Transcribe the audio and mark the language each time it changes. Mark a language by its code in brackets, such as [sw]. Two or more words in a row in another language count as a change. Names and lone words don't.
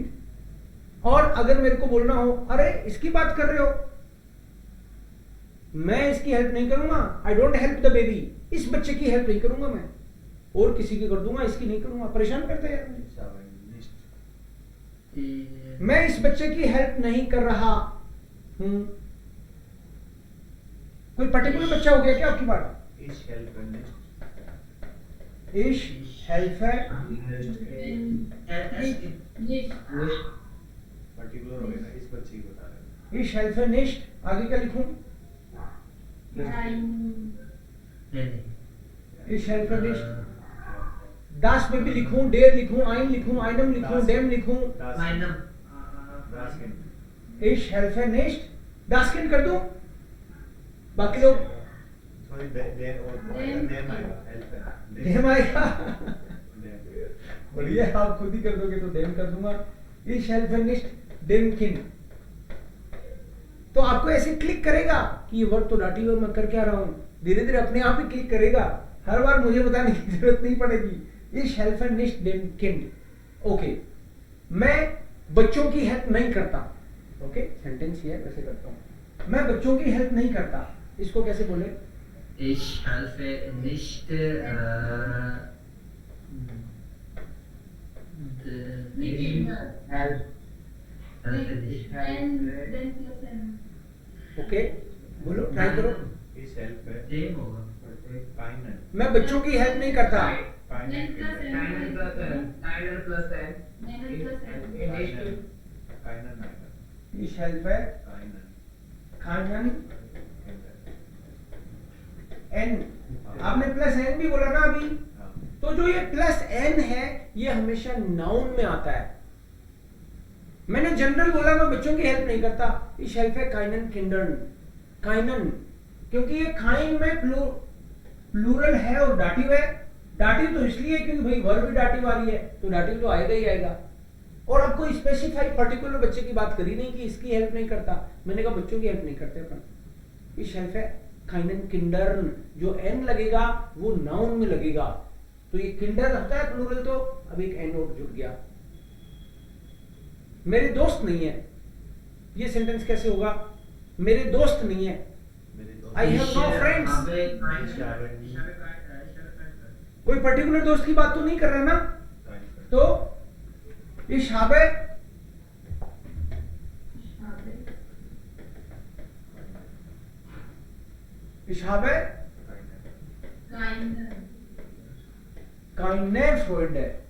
[hi] और अगर मेरे को बोलना हो, अरे इसकी बात कर रहे हो, मैं इसकी हेल्प नहीं करूंगा, [en] I don't help the baby, [hi] इस बच्चे की हेल्प नहीं करूंगा मैं, और किसी की कर दूंगा, इसकी नहीं करूंगा। परेशान करते हैं मैं इस बच्चे की हेल्प नहीं कर रहा हूं। कोई पर्टिकुलर बच्चा हो गया क्या आपकी बात? [de] Ich helfe [hi] पर्टिकुलर हो गया ना, इस बच्चे की बता रहे हैं। [de] Ich helfe nicht। [hi] आगे क्या लिखूं? [de] Ich helfe nicht। [hi] दास में भी लिखूं, डेर लिखूं, आइन लिखूं, आइनम लिखूं, डेम लिखूं, [de] Ich helfe nicht, das Kind [hi] कर दूं। बाकी लोग डेम आएगा। बढ़िया, आप खुद ही कर दोगे तो डेम कर दूंगा। [de] Ich helfe nicht dem Kind। [hi] तो आपको ऐसे क्लिक करेगा कि ये वर्ड तो दाटिव है, मैं कर क्या रहा हूं। धीरे धीरे अपने आप ही क्लिक करेगा, हर बार मुझे बताने की जरूरत नहीं पड़ेगी। [de] Ich helfe nicht dem Kind। [hi] ओके, मैं बच्चों की हेल्प नहीं करता। ओके, सेंटेंस ये है, कैसे करता हूं? मैं बच्चों की हेल्प नहीं करता, इसको कैसे बोले? [de] Ich helfe nicht [hi] ओके, बोलो, ट्राई करो। मैं बच्चों की हेल्प नहीं करता। [de] Ich helfe keinen n। [hi] आपने प्लस n भी बोला ना अभी, तो जो ये प्लस n है ये हमेशा नाउन में आता है। मैंने जनरल बोला मैं बच्चों की हेल्प नहीं करता। [de] Ich helfe keinen Kindern, keinen, [hi] क्योंकि ये खाइन में प्लूरल है और दाटिव है। दाटिव तो इसलिए क्योंकि भाई वर्ब भी दाटिव आ रही है, तो दाटिव तो आएगा ही आएगा। और आपको स्पेसिफाई पर्टिकुलर बच्चे की बात करी नहीं कि इसकी हेल्प नहीं करता, मैंने कहा बच्चों की हेल्प नहीं करते अपन। [de] Ich helfe keinen Kindern, [hi] जो n लगेगा वो नाउन में लगेगा, तो ये किंडर होता है प्लूरल, तो अब एक n और जुड़ गया। मेरे दोस्त नहीं है, ये सेंटेंस कैसे होगा? मेरे दोस्त नहीं है, [en] I have no friends। [hi] कोई पर्टिकुलर दोस्त की बात तो नहीं कर रहा ना, तो [de] Ich habe keine Freunde।